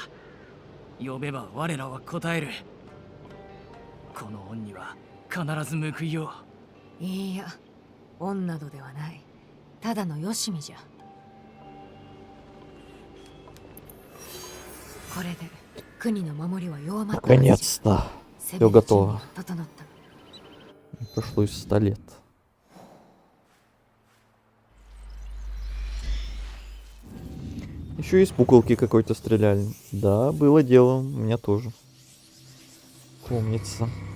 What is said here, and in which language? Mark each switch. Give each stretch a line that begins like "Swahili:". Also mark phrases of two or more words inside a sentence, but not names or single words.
Japanese: 呼べば我らは答える。この恩には必ず報いよう。いいや、恩などではない。ただのよしみじゃ。これで国の守りは弱まった。
Russian: Наконец-то. Все готово. Прошло 100 лет. Еще из пуколки какой-то стреляли. Да, было дело. У меня тоже. Помнится.